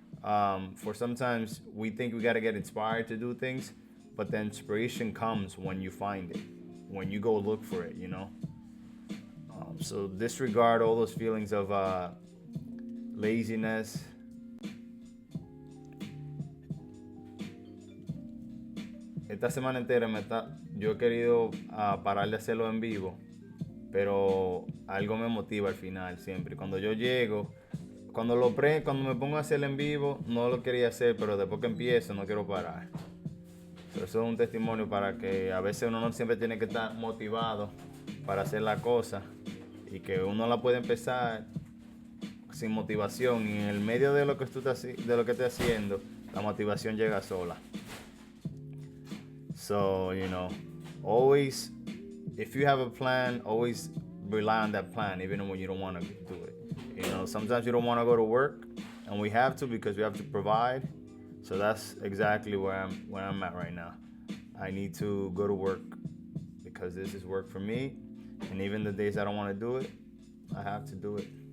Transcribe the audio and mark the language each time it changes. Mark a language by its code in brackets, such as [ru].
[en] For sometimes we think we got to get inspired to do things, but the inspiration comes when you find it, when you go look for it, So disregard all those feelings of laziness. [es] Esta semana entera yo he querido parar de hacerlo en vivo, pero algo me motiva al final siempre. Cuando yo llego, cuando me pongo a hacer en vivo, no lo quería hacer, pero después que empiezo no quiero parar. Eso es un testimonio para que a veces uno no siempre tiene que estar motivado para hacer la cosa y que uno la puede empezar sin motivación, y en el medio de lo que estés haciendo, la motivación llega sola. [en] So, always, if you have a plan, always rely on that plan, even when you don't want to do it. Sometimes you don't want to go to work, and we have to because we have to provide. So that's exactly where I'm at right now. I need to go to work because this is work for me, and even the days I don't want to do it, I have to do it.